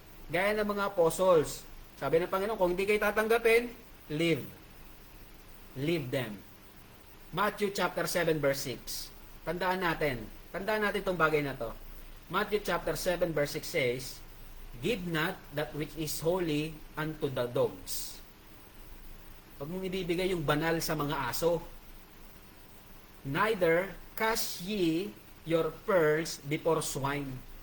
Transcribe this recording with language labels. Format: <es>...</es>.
<tl>Gaya ng mga apostles. Sabi ng Panginoon, kung hindi kayo tatanggapin,</tl> <en>leave. Leave them.</en> <tl>Matthew chapter 7 verse 6. Tandaan natin itong bagay na to.</tl> <en>Matthew chapter 7 verse 6 says, give not that which is holy unto the dogs.</en> <tl>Huwag mong ibibigay yung banal sa mga aso.</tl> <en>Neither cast ye your pearls before swine.</en>